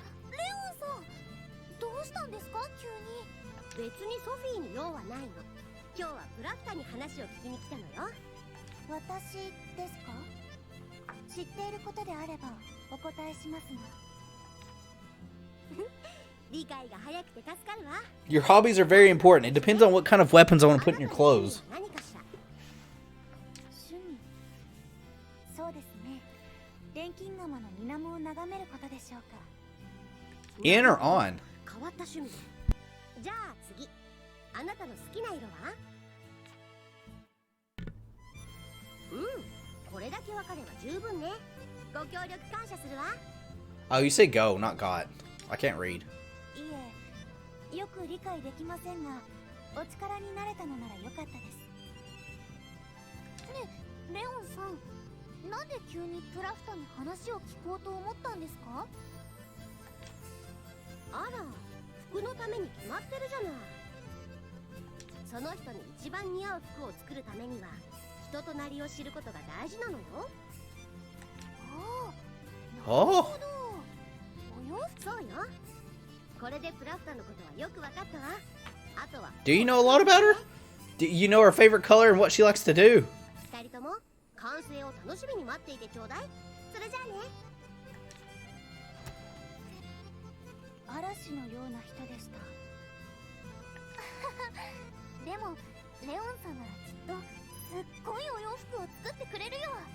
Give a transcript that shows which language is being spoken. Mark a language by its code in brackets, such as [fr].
[ja] レオンさん、どうしたんですか急に。別にソフィーに用はないの。今日はプラッタに話を聞きに来たのよ。私ですか？知っていることであればお答えしますが。理解が早くて助かるわ。 [en] Your hobbies are very important. It depends on what kind of weapons I want to put in your clothes. [ja] 何かしら。趣味。そうですね。錬金釜の水面を眺めることでしょうか。 [en] In or on? [ja] 変わった趣味。じゃあ次。あなたの好きな色は？これだけわかれば十分ね。ご協力感謝するわ。 [en] Oh, you say go, not got. I can't read. [ja] いえ、よく理解できませんが、お力になれたのならよかったです。ね、レオンさん、なんで急にプラフタに話を聞こうと思ったんですか？あら、服のために決まってるじゃない。その人に一番似合う服を作るためには人となりを知ることが大事なのよ。ああ、なるほど。お洋服。そうよ。これでプラフタのことはよくわかったわ。あとは [en] Do you know a lot about her? Do you know her favorite color and what she likes to do? [ja] 二人とも完成を楽しみに待っていてちょうだい。それじゃあね。嵐のような人でした。でもレオンさんならきっとすっごいお洋服を作ってくれるよ。